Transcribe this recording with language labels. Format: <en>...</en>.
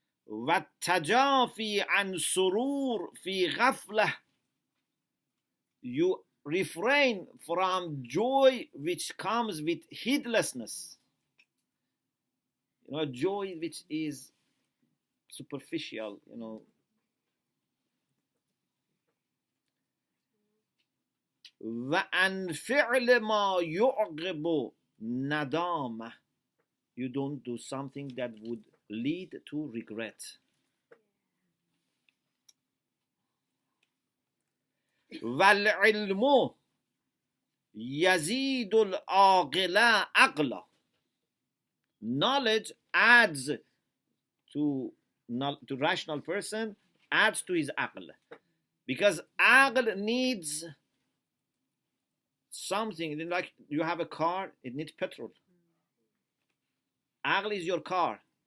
<ar>والتجافي عن سرور في غفلة.</ar> <en>You refrain from joy which comes with heedlessness. You know, joy which is superficial, you know.</en> <ar>وعن فعل ما يعقب ندامة.</ar> <en>You don't do something that would lead to regret.</en> <ar>والعلم يزيد العاقل عقلا.</ar> <en>Knowledge adds to rational person, adds to his aql. Because aql needs something, like you have a car, it needs petrol. Aql is your car.</en>